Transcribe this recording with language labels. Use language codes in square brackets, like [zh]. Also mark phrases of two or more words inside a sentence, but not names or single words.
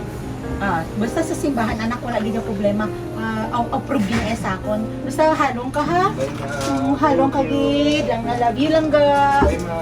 [hil] Basta sa simbahan, anak, wala gid yung problema. Approve din sa akon. Basta halong ka ha. [en] Bye, ma. [hil] Halong ka gid. Ang [en] love you [hil] lang ga. [en] Bye, ma.